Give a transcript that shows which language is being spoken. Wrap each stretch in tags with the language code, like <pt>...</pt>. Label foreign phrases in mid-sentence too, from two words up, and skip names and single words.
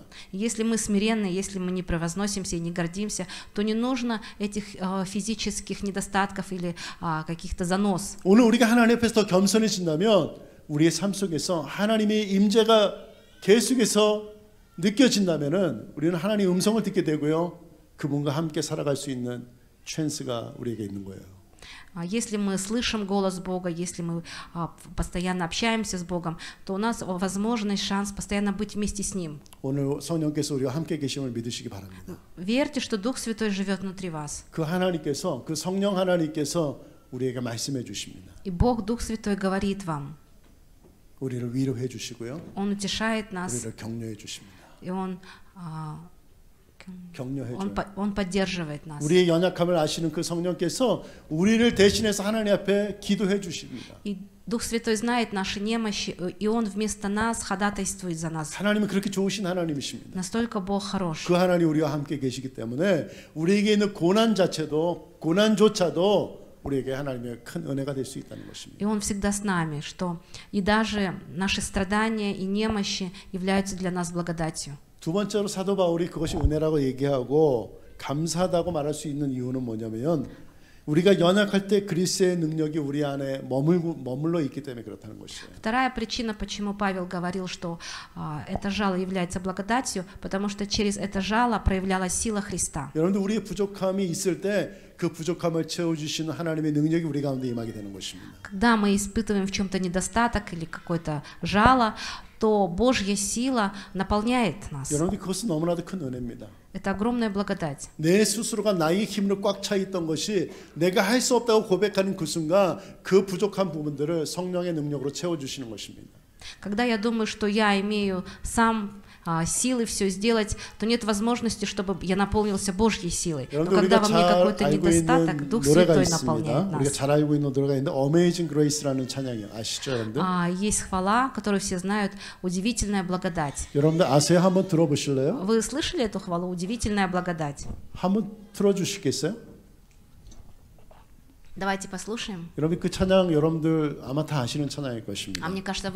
<ru>Если мы смиренны, если мы не превозносимся и не гордимся, то не нужно этих физических недостатков или каких-то занос.</ru> <ko>오늘 우리가 하나님 앞에서 더 겸손해진다면 우리의 삶 속에서 하나님의 임재가 계속해서 느껴진다면은 우리는 하나님의 음성을 듣게 되고요. 그분과 함께 살아갈 수 있는 찬스가 우리에게 있는 거예요.</ko> <ru>Если мы слышим голос Бога, если мы постоянно общаемся с Богом, то у нас возможность, шанс постоянно быть вместе с Ним.</ru> <ko>오늘 성령께서 우리와 함께 계심을 믿으시기 바랍니다.</ko> <ru>Верьте, что Дух Святой живет внутри вас.</ru> <ko>그 하나님께서 그 성령 하나님께서 우리에게 말씀해 주십니다.</ko> <ru>И Бог, Дух Святой, говорит вам.</ru> <ko>우리를 위로해 주시고요.</ko> <ru>Он утешает нас,</ru> <ko>우리를 격려해 주십니다.</ko> <ru>и Он</ru> <ko>격려해 줘요.</ko> <ru>Он поддерживает нас.</ru> <ko>우리의 연약함을 아시는 그 성령께서 우리를 대신해서 하나님 앞에 기도해 주십니다.</ko> <ru>И Дух Святой знает наши немощи, и Он вместо нас ходатайствует за нас.</ru> <ko>하나님은 그렇게 좋으신 하나님이십니다.</ko> <ru>Настолько Бог хорош.</ru> <ko>그 하나님 우리와 함께 계시기 때문에 우리에게 있는 고난조차도 우리에게 하나님의 큰 은혜가 될 수 있다는 것입니다.</ko> <ru>И Он всегда с нами, что и даже наши страдания и немощи являются для нас благодатью.</ru> <ko>두 번째로 사도 바울이 그것이 은혜라고 얘기하고 감사하다고 말할 수 있는 이유는 뭐냐면 우리가 연약할 때 그리스도의 능력이 우리 안에 머물러 있기 때문에 그렇다는 것이에요.</ko> <ru>Вторая причина, почему Павел говорил, что это жало является благодатью, потому что через это жало проявлялась сила Христа.</ru> <ko>여러분들 우리의 부족함이 있을 때 그 부족함을 채워주시는 하나님의 능력이 우리 가운데 임하게 되는 것입니다.</ko> <ru>Когда мы испытываем в чем-то недостаток или какое-то жало, то Божья сила наполняет нас.</ru> <ko>여러분들 그것은 너무나도 큰 은혜입니다.</ko> <ru>Это огромная благодать.</ru> <ko>내 스스로가 나의 힘으로 꽉 차 있던 것이 내가 할 수 없다고 고백하는 그 순간 그 부족한 부분들을 성령의 능력으로 채워주시는 것입니다.</ko> <ru>Когда я думаю, что я имею сам силы все сделать, то нет возможности, чтобы я наполнился Божьей силой. Но когда во мне какой-то недостаток, Дух Святой наполняет</ru> <ko>우리가</ko> <ru>нас.</ru> <ko>잘 알고 있는 노래가 있는데 Amazing Grace라는 찬양이요. 아시죠, 여러분들?</ko> <ru>Есть хвала, которую все знают, удивительная благодать.</ru> <ko>여러분들 아세요? 한번 들어보실래요?</ko> <ru>Вы слышали эту хвалу? Удивительная благодать.</ru> <ko>한번 틀어주시겠어요?</ko> <ru>Давайте послушаем.</ru> <ko>여러분 그 찬양 여러분들 아마 다 아시는 찬양일 것입니다.</ko>